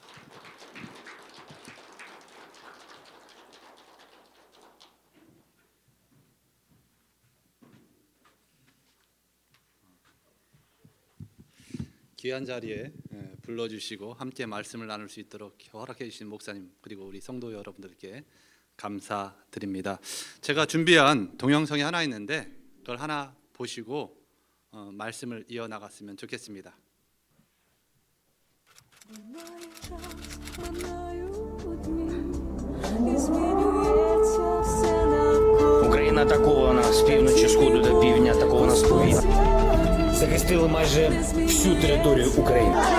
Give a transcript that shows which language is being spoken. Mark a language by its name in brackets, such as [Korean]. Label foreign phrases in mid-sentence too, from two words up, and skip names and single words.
[Korean] 귀한 자리에 불러주시고 함께 말씀을 나눌 수 있도록 허락해 주신 목사님 그리고 우리 성도 여러분들께 감사드립니다. 제가 준비한 동영상이 하나 있는데 그걸 하나 보시고 말씀을 이어나갔으면 좋겠습니다. [Ukrainian] Україна атакована з півночі сходу до півдня, атакована з повітря. Захистили майже всю територію України.